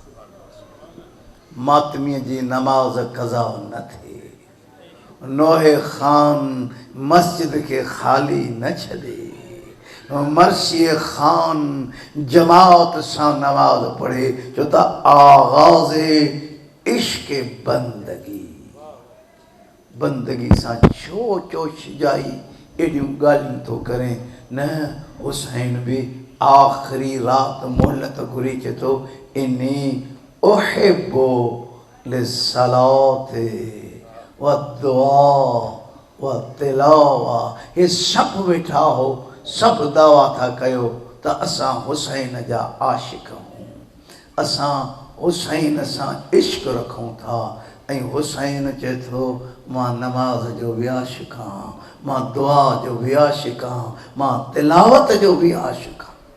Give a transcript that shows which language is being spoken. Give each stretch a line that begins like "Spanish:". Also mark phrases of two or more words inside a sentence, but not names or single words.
Sindhi: मातमीअ जी नमाज़ कज़ा न थिए नोहे ख़ान मस्जिद के खाली न छॾे मर्सी ख़ान जमात सां नमाज़ पढ़े छो त आगाज़ इश्क़ बंदगी सां छो चोशिजाई एॾियूं ॻाल्हियूं थो करे न हुसैन बि आख़िरी राति मोहलत घुरी चए थो
Arabic: إني أحب الصلاة و الدعاء و التلاوة
Sindhi: हे सभु वेठा हो सभु दावा था कयो त असां हुसैन जा आशिक़ आहियूं असां हुसैन सां इश्क़ रखूं था ऐं हुसैन चए थो मां नमाज़ जो बि आशिक़ आहियां मां दुआ जो बि आशिक़ आहियां मां तिलावत जो बि आशिक़ आहियां